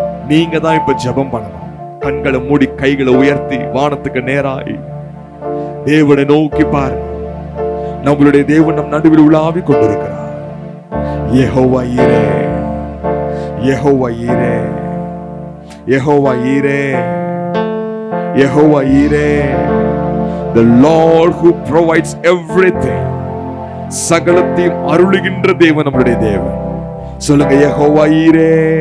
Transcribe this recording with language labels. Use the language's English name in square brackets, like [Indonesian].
[Tamil] நீங்க தான் இப்ப ஜெபம் பண்ணணும். கண்களை மூடி கைகளை உயர்த்தி வானத்துக்கு நேராய் தேவனை நோக்கி பாரு. நம்மளுடைய தேவன் நம் நடுவில் உலாவி கொண்டிருக்கிறார். யெகோவா ஈரே, யெகோவா ஈரே, யெகோவா ஈரே, யெகோவா ஈரே. [English] The Lord who provides everything. [Tamil] சகலத்தையும் அருளுகின்ற தேவன் நம்மளுடைய தேவன். சொல்லுங்க, யெகோவா ஈரே.